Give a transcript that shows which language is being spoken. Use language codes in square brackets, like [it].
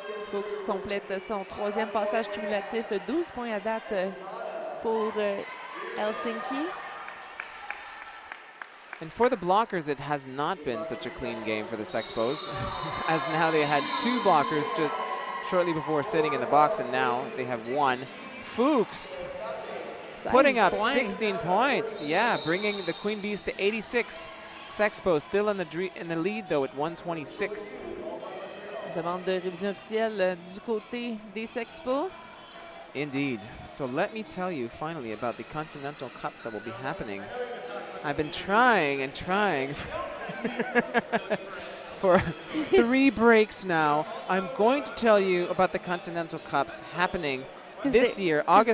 [fr] Fuchs complète son 3e passage cumulatif, 12 points à date pour Helsinki. [en] And for the blockers, it has not been such a clean game for the Sexpos, as now they had 2 blockers shortly before sitting in the box, and now they have 1. Fuchs putting up 16 points. Yeah, bringing the Queen Bees to 86. Sexpos still in the lead, though, at 126. [fr] Demande de révision officielle du côté des Sexpos. [en] Indeed. So let me tell you finally about the Continental Cups that will be happening. I've been trying and trying for 3 breaks now. I'm going to tell you about the Continental Cups happening this year, August